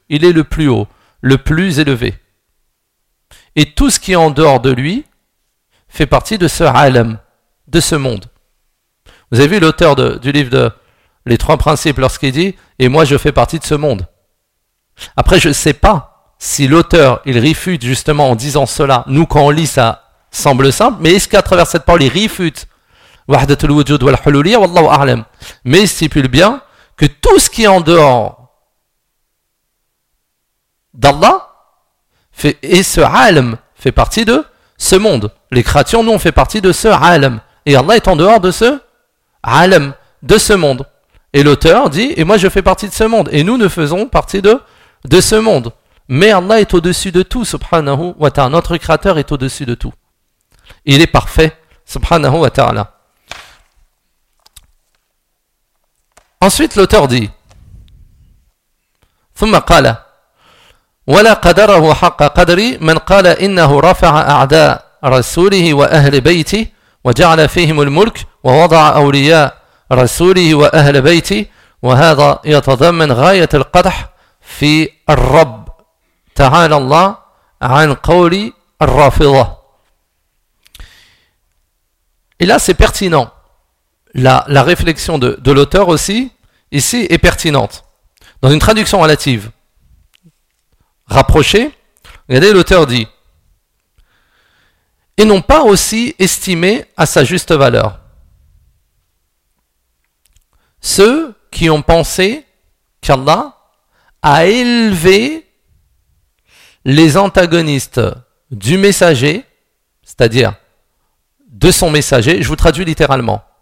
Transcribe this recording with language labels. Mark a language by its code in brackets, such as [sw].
[fr] Il est le plus haut, le plus élevé. Et tout ce qui est en dehors de lui fait partie de ce alam, de ce monde. Vous avez vu l'auteur du livre de Les Trois Principes lorsqu'il dit « Et moi je fais partie de ce monde ». Après je ne sais pas si l'auteur il réfute justement en disant cela. Nous quand on lit ça semble simple, mais est-ce qu'à travers cette parole il réfute [ar] وحدة الوجود والحلولية والله أعلم. [fr] Mais il stipule bien que tout ce qui est en dehors d'Allah fait, et ce alam fait partie de ce monde. Les créatures, nous, on fait partie de ce alam. Et Allah est en dehors de ce alam, de ce monde. Et l'auteur dit, et moi je fais partie de ce monde. Et nous ne faisons partie de ce monde. Mais Allah est au-dessus de tout, subhanahu wa ta'ala. Notre créateur est au-dessus de tout. Il est parfait, subhanahu wa ta'ala. Ensuite, l'auteur dit, [ar] ثم قال ولا قدره حق قدري من قال إنه رفع أعداء رسوله وأهل بيته وجعل فيهم الملك ووضع أولياء رسوله وأهل بيته وهذا يتضمن غاية القدح في الرب تعالى الله عن قول الرافضة. [fr] Et là, c'est pertinent. La réflexion de l'auteur aussi, ici, est pertinente. Dans une traduction relative, rapprochée, regardez, l'auteur dit « Et n'ont pas aussi estimé à sa juste valeur ceux qui ont pensé qu'Allah a élevé les antagonistes du messager, c'est-à-dire de son messager. » Je vous traduis littéralement.